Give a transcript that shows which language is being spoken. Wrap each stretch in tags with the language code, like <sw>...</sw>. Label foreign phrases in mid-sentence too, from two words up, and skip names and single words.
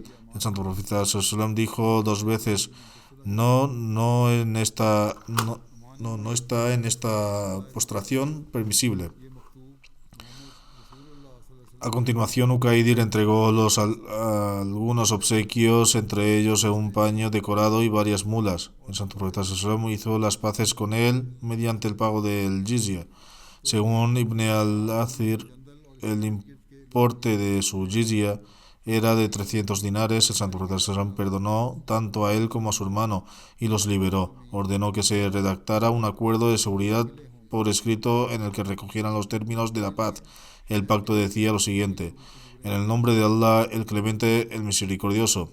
<es>El Santo Profeta Sallam dijo 2 veces: no está en esta postración permisible. A continuación, Uqaidir entregó algunos obsequios, entre ellos un paño decorado y varias mulas. El Santo Profeta Sallallahu hizo las paces con él mediante el pago del jizya. Según Ibn al-Athir, el importe de su jizya era de 300 dinares. El Santo Profeta Sallallahu perdonó tanto a él como a su hermano y los liberó. Ordenó que se redactara un acuerdo de seguridad por escrito en el que recogieran los términos de la paz. El pacto decía lo siguiente: en el nombre de Allah, el Clemente, el Misericordioso.</es>